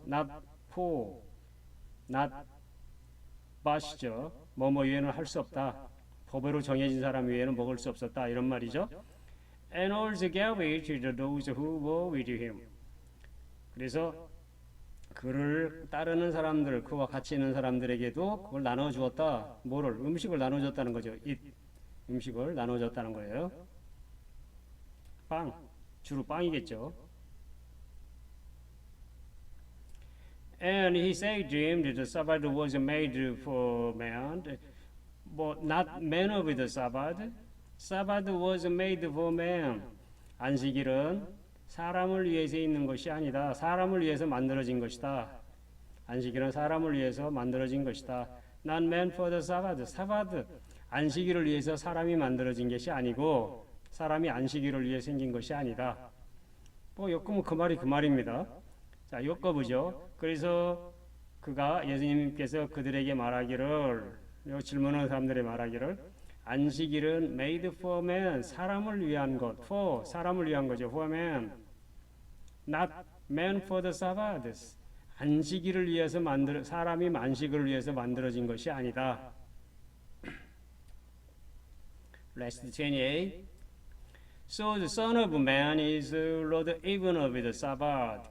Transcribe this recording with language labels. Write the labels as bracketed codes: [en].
[en] not for, not but이죠. [ko] 뭐뭐 이외에는 할 수 없다. 법으로 정해진 사람 이외에는 먹을 수 없었다 이런 말이죠. [en] And also gave it to those who were with him. [ko] 그래서 그를 따르는 사람들, 그와 같이 있는 사람들에게도 그걸 나눠 주었다. 음식을 나눠 줬다는 거죠. 음식을 나눠 줬다는 거예요. 주로 빵이겠죠. [en] And he said to him that the Sabbath was made for man, but not man of the Sabbath. Sabbath was made for man. [ko] 안식일은 사람을 위해서 있는 것이 아니다. 사람을 위해서 만들어진 것이다. 안식일은 사람을 위해서 만들어진 것이다. [en] Not man for the Sabbath. [ko] 사바드 안식일을 위해서 사람이 만들어진 것이 아니고 사람이 안식일을 위해 생긴 것이 아니다. 엮으면 그 말이 그 말입니다. 자, 엮어보죠. 그래서 예수님께서 그들에게 말하기를, 질문하는 사람들의 말하기를, 안식일은 [en] made for man, [ko] 사람을 위한 것, for, 사람을 위한 거죠. [en] for man, not man for the Sabbath. [ko] 안식일을 위해서 사람이 안식일을 위해서 만들어진 것이 아니다. [en] Last 28. So the Son of Man is Lord even of the Sabbath.